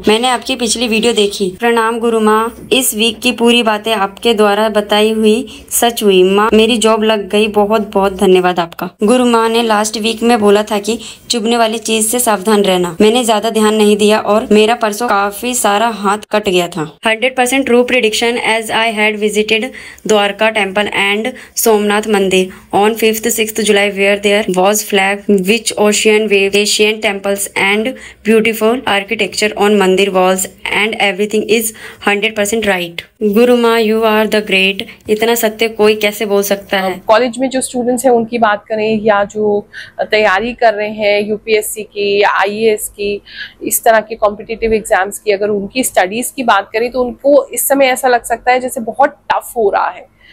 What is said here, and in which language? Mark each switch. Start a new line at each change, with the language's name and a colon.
Hindi: मैंने आपकी पिछली वीडियो देखी। प्रणाम गुरु माँ। इस वीक की पूरी बातें आपके द्वारा बताई हुई सच हुई। माँ, मेरी जॉब लग गई। बहुत बहुत धन्यवाद आपका। गुरु माँ ने लास्ट वीक में बोला था कि चुभने वाली चीज से सावधान रहना। मैंने ज्यादा ध्यान नहीं दिया और मेरा परसों काफी सारा हाथ कट गया था। 100%
English: True prediction as I had visited Dwarka temple and Somnath Mandir on 5th-6th July, where there was flag which ocean wave, ancient temples and beautiful architecture on mandir walls, and everything is 100% right. Guru Maa, you are the great.
Hindi: इतना सत्य कोई कैसे बोल सकता है? College में जो स्टूडेंट्स हैं उनकी बात करें या जो तैयारी कर रहे हैं यूपीएससी की या आईएएस की, इस तरह के कॉम्पिटिटिव एग्जाम्स की, अगर उनकी स्टडीज की बात करें तो उनको इस समय ऐसा लग सकता है जैसे बहुत टफ हो रहा है।